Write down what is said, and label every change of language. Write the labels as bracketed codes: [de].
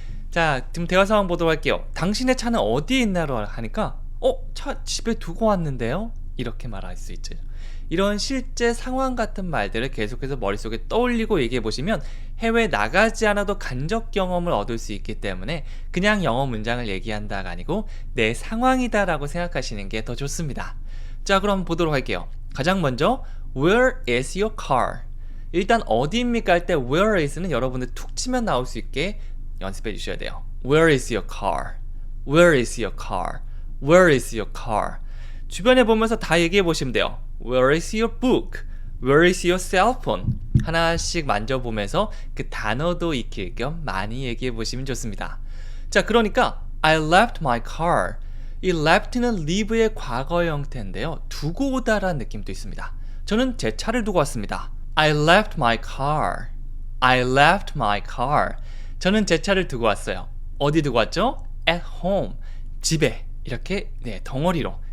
[ko] 자, 지금 대화 상황 보도록 할게요. 당신의 차는 어디에 있나요? 하니까 차 집에 두고 왔는데요? 이렇게 말할 수 있죠. 이런 실제 상황 같은 말들을 계속해서 머릿속에 떠올리고 얘기해 보시면 해외 나가지 않아도 간접 경험을 얻을 수 있기 때문에 그냥 영어 문장을 얘기한다가 아니고 내 상황이다 라고 생각하시는 게 더 좋습니다. 자, 그럼 보도록 할게요. 가장 먼저 [en] Where is your car? [ko] 일단 어디입니까 할 때 Where is는 여러분들 툭 치면 나올 수 있게 연습해 주셔야 돼요. [en] Where is your car? Where is your car? Where is your car? [ko] 주변에 보면서 다 얘기해 보시면 돼요. [en] Where is your book? Where is your cell phone? [ko] 하나씩 만져보면서 그 단어도 익힐 겸 많이 얘기해 보시면 좋습니다. 자, 그러니까 [en] I left my car. [ko] 이 left는 leave의 과거 형태인데요. 두고 오다라는 느낌도 있습니다. 저는 제 차를 두고 왔습니다. [en] I left my car. I left my car. [ko] 저는 제 차를 두고 왔어요. 어디 두고 왔죠? [en] At home. [ko] 집에. 이렇게 덩어리로.